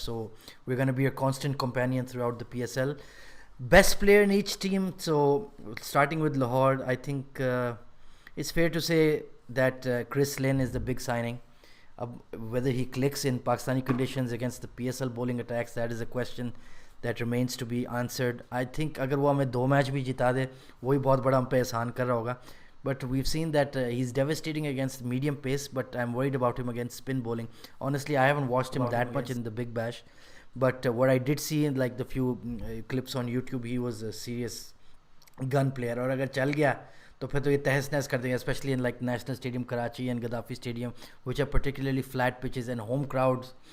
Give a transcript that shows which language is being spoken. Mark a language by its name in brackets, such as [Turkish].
[English] So we're going to be a constant companion throughout the PSL. Best player in each team. So starting with Lahore, I think it's fair to say that Chris Lynn is the big signing. Whether he clicks in Pakistani conditions against the PSL bowling attacks, that is a question that remains to be answered. I think [Hindi] अगर वो हमें 2 match भी जिता दे वही बहुत बड़ा हम पे एहसान कर रहा होगा. [English] But we've seen that he's devastating against medium pace, but I'm worried about him against spin bowling. Honestly, I haven't watched him that much in the Big Bash, but what I did see in like the few clips on YouTube, he was a serious gun player. [Hindi] और अगर चल गया तो फिर तो ये तहस नहस कर देंगे, [English] especially in like National Stadium Karachi and Gaddafi Stadium, which are particularly flat pitches and home crowds.